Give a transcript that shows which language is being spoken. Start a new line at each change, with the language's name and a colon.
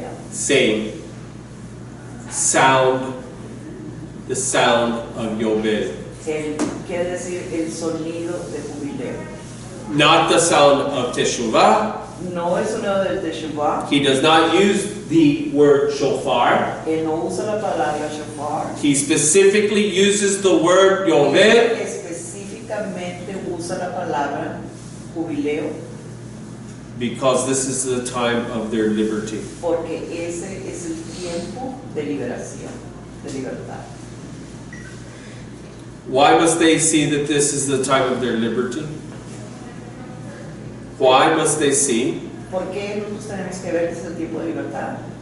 English: Saying, the sound of Yovel.
Spanish: Quiere decir el sonido de jubileo.
English: Not the sound of Teshuvah.
Spanish: No el sonido del Teshuvah.
English: He does not use the word shofar.
Spanish: Él no usa la palabra shofar.
English: He specifically uses the word Yovel
Spanish: Específicamente usa la palabra jubileo
English: because this is the time of their liberty.
Spanish: porque ese es el tiempo de liberación, de libertad.
English: Why must they see that this is the time of their liberty? Why must they see?
Spanish: ¿Por qué nosotros tenemos que ver que es el tiempo de libertad?